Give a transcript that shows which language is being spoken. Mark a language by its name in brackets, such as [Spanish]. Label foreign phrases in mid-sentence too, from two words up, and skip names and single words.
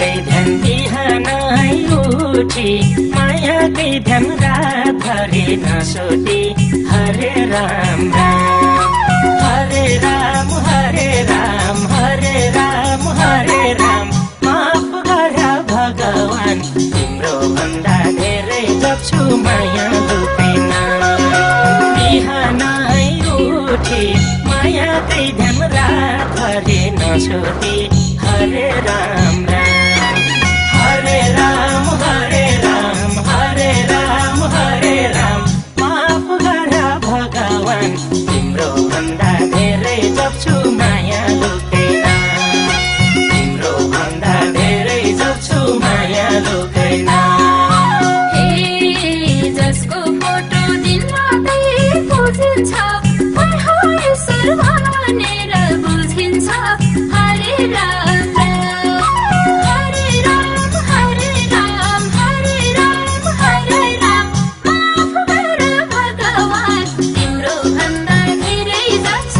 [Nepali] ध्यान बिहानै उठी मायाकै ध्यान रातभरि नसोधी [Sanskrit] हरे राम राम हरे राम हरे राम हरे राम हरे राम [Nepali] माफ गर भगवान तिम्रो भन्दा धेरै जप्छु माया लुकेन बिहानै उठी मायाकै ध्यान रातभरि नसोधी [Sanskrit] हरे राम राम हरे राम हरे राम हरे राम हरे राम [Nepali] माफ गर भगवान तिम्रो भन्दा धेरै जप्छु माया लुकेन तिम्रो भन्दा धेरै जप्छु माया लुकेन जसको फोटो दिन रातै बुझिन्छ भनेर बुझिन्छ [Sanskrit] हरे राम हरे राम हरे राम हरे राम हरे राम [Nepali] माफ गर भगवान तिम्रो भन्दा धेरै जप्छु